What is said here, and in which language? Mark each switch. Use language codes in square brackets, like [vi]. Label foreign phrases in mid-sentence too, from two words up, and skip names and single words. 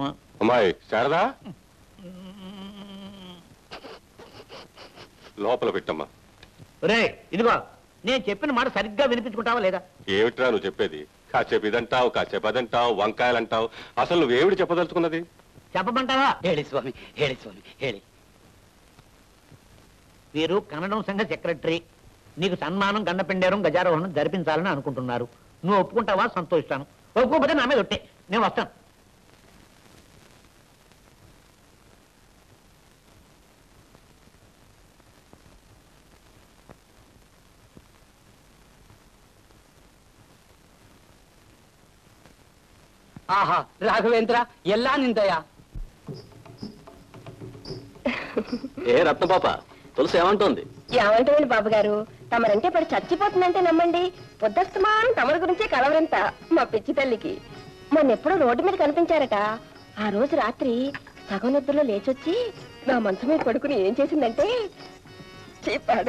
[te] అమ్మాయి శారదా, లోపల పెట్టమ్మా. రే ఇదిగో, నేను చెప్పిన మాట సరిగ్గా వినిపించుకుంటావా లేదా? ఏమిట్రా నువ్వు చెప్పేది? కాసేపు ఇదంటావు, కాసేపు అదంటావు, వంకాయలు అంటావు. అసలు నువ్వేమిటి చెప్పదలుచుకున్నది? చెప్పమంటావా? [kn] ಹೇಳಿ ಸ್ವಾಮಿ, ಹೇಳಿ ಸ್ವಾಮಿ, ಹೇಳಿ. [te] వీరు కన్నడం సంఘ సెక్రటరీ. నీకు సన్మానం, గండపెండేరం, గజారోహణం జరిపించాలని అనుకుంటున్నారు. నువ్వు ఒప్పుకుంటావా? సంతోషిస్తాను. ఒప్పుకోకపోతే నా మీద ఒట్టే, నేను వస్తాను. [kn] ಆಹಾ, ರಾಘವೇಂದ್ರ, ಎಲ್ಲಾ ನಿಂದಯ. [te] ఏ రత్నపాప, తులసి ఏమంటోంది? ఏమంటుంది బాబు గారు, తమరంటే పడి చచ్చిపోతుందంటే నమ్మండి. పొద్దస్తమానం తమరి గురించే కలవరంత మా పిచ్చి తల్లికి. మొన్నెప్పుడో రోడ్డు మీద కనిపించారట. ఆ రోజు రాత్రి సగం నిద్రలో లేచొచ్చి నా మనసు మీద పడుకుని ఏం చేసిందంటే చెప్పాడు.